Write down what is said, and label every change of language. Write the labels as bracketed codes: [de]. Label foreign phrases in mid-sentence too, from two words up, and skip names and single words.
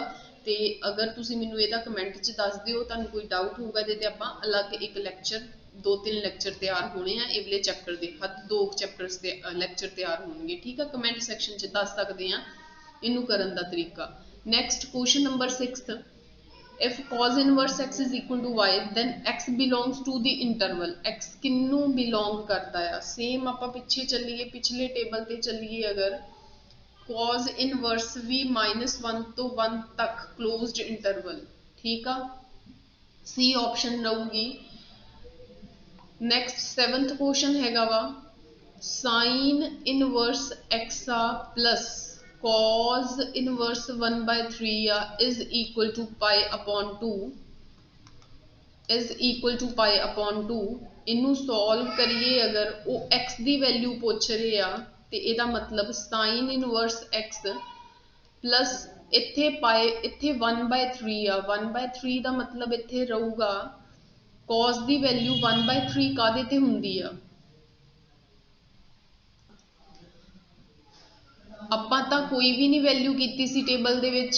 [pa] ਤੇ ਅਗਰ ਤੁਸੀਂ ਮੈਨੂੰ ਇਹਦਾ ਕਮੈਂਟ 'ਚ ਦੱਸ ਦਿਓ ਤੁਹਾਨੂੰ ਕੋਈ ਡਾਊਟ ਹੋਊਗਾ ਇਹਦੇ ਤੇ ਆਪਾਂ ਅਲੱਗ ਇੱਕ ਲੈਕਚਰ 2-3 ਲੈਕਚਰ ਤਿਆਰ ਹੋਣੇ ਆ ਇਹ ਵਾਲੇ ਚੈਪਟਰ ਦੇ, ਹੱਦ 2 ਚੈਪਟਰਸ ਦੇ ਲੈਕਚਰ ਤਿਆਰ ਹੋਣਗੇ। ਠੀਕ ਆ, [en] comment section [pa] 'ਚ ਦੱਸ ਸਕਦੇ ਆ ਇਹਨੂੰ ਕਰਨ ਦਾ ਤਰੀਕਾ। [en] next question number 6th, if cos inverse x is equal to y then x belongs to the interval, [pa] x ਕਿਹਨੂੰ ਬਿਲੋਂਗ ਕਰਦਾ ਆ। ਸੇਮ ਆਪਾਂ ਪਿੱਛੇ ਚੱਲੀਏ, ਪਿਛਲੇ ਟੇਬਲ ਤੇ ਚੱਲੀਏ, ਅਗਰ [en] cos inverse [pa] ਵੀ -1 ਤੋਂ 1 ਤੱਕ [en] closed interval, [pa] ਠੀਕ ਆ, C ਆਪਸ਼ਨ ਰਹੂਗੀ। [en] next 7th question [pa] ਹੈਗਾ ਵਾ [en] sin inverse x ਆ plus cos inverse 1/3 ਆ is equal to π/2 [pa] ਇਹਨੂੰ ਸੋਲਵ ਕਰੀਏ ਅਗਰ ਉਹ x ਦੀ ਵੈਲਿਊ ਪੁੱਛ ਰਹੇ ਆ ਤੇ ਇਹਦਾ ਮਤਲਬ [en] sin inverse x plus [pa] ਇੱਥੇ 1/3 ਆ, 1/3 ਦਾ ਮਤਲਬ ਇੱਥੇ ਰਹੂਗਾ cos ਦੀ ਵੈਲਿਊ 1/3 ਕਾਹਦੇ ਤੇ ਹੁੰਦੀ ਆ, ਆਪਾਂ ਤਾਂ ਕੋਈ ਵੀ ਨਹੀਂ ਵੈਲਿਊ ਕੀਤੀ ਸੀ ਟੇਬਲ ਦੇ ਵਿੱਚ।